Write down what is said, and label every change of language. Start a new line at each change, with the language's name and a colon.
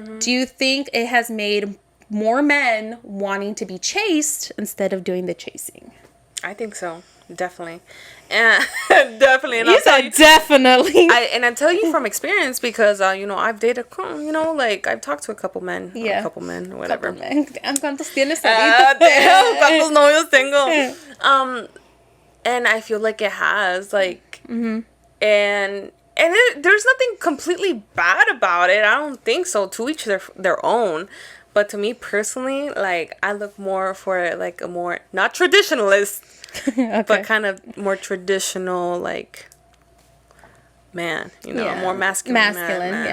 English: Do you think it has made more men wanting to be chased instead of doing the chasing? I think so. Definitely. And definitely. And You said definitely. I tell you from experience because, I've dated, like, I've talked to a couple men. Yeah. A couple men, whatever.
Spanish: ¿Cuántos tienes ahorita? Damn, ¿cuántos novios tengo?
English: And I feel like it has, like, and there's nothing completely bad about it. I don't think so. To each their own. But to me personally, like, I look more for, like, a more, not traditionalist, okay, but kind of more traditional, like, man, a more masculine man.